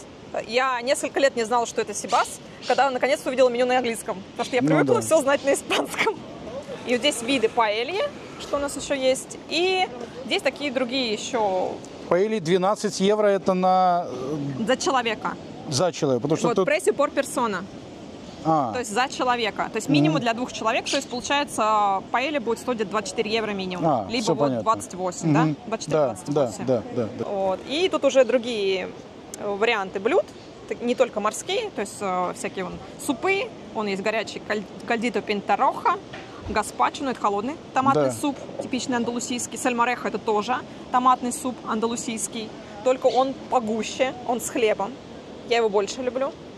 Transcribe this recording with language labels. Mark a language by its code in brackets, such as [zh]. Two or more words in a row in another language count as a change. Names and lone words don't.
[ru] Я несколько лет не знала, что это сибас, когда наконец-то увидела меню на английском, потому что я привыкла все знать на испанском. И вот здесь виды паэльи, что у нас еще есть, и здесь такие другие еще. Паэльи 12 евро, это на... За человека. За человека, потому что вот, тут... [es] precio por persona. [ru] То есть за человека. То есть минимум для 2 человек, то есть получается паэлья будет стоить 24 евро минимум. Либо вот 28, да? 24-28. Да. Вот. И тут уже другие варианты блюд, не только морские, то есть всякие супы, есть горячий кальдито пинтароха, гаспачо, это холодный томатный суп, типичный андалусийский, сальмореха — это тоже томатный суп андалусийский, только он погуще, он с хлебом, я его больше люблю.